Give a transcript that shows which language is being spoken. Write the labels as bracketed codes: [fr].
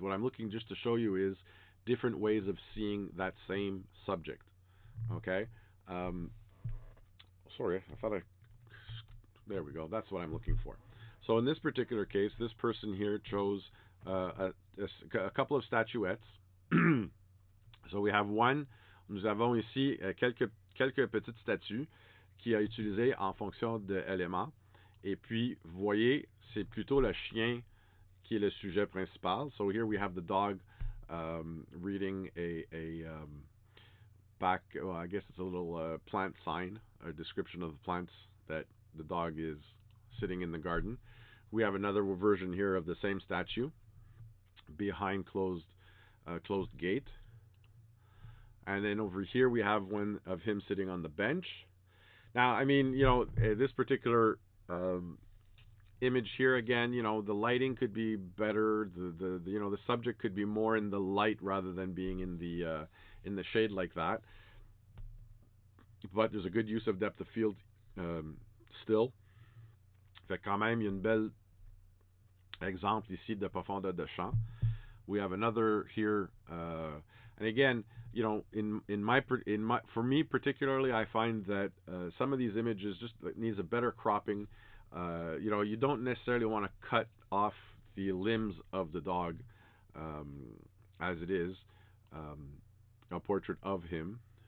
[en] What I'm looking just to show you is different ways of seeing that same subject. Okay. Sorry, I thought there we go. That's what I'm looking for. So in this particular case, this person here chose a couple of statuettes. So we have one. [fr] Nous avons ici quelques petites statues qu'il a utilisées en fonction de éléments. Et puis, vous voyez, c'est plutôt le chien qui est le sujet principal. [en] So here we have the dog reading a back. Well, I guess it's a little plant sign, a description of the plants that the dog is sitting in the garden. We have another version here of the same statue behind closed gate, and then over here we have one of him sitting on the bench. Now, I mean, this particular image here again, the lighting could be better. The subject could be more in the light rather than being in the shade like that. But there's a good use of depth of field still. [fr] Fait quand même, il y a une belle exemple ici de profondeur de champ. [en] We have another here, and again, in my for me particularly, I find that some of these images just needs a better cropping. You don't necessarily want to cut off the limbs of the dog as it is a portrait of him.